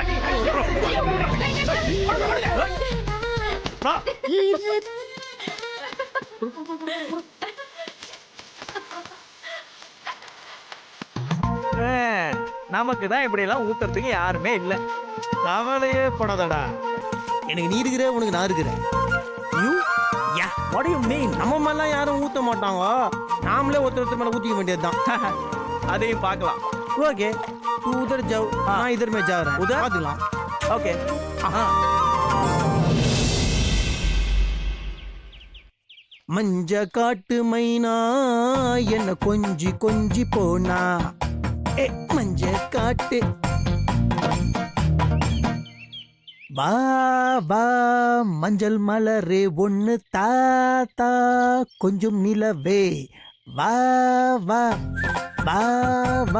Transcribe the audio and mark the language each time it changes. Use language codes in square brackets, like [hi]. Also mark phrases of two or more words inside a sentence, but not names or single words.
[ta] நமக்கு தான் இப்படி எல்லாம் ஊத்துறதுக்கு யாருமே இல்ல. கவலையே படாதடா, எனக்கு நீ இருக்கிற, உனக்கு நான் இருக்கிறேன். [en] What do you mean? [ta] நம்ம மேல யாரும் ஊத்த மாட்டாங்க, நாமளே ஒருத்தர் மேல ஊத்திக்க வேண்டியதுதான். அதையும் பார்க்கலாம். ஓகே, [hi] तू उधर जाओ, मैं इधर में जा रहा हूं. उधर? [ta] பாத்துக்கலாம். ஓகே. மஞ்ச காட்டு மைனா என்ன கொஞ்சி கொஞ்சி போனா, மஞ்ச காட்டு வா வா மஞ்சள் மலரே ஒன்னு தாத்தா கொஞ்சம் நிலவே வா வா வா வா.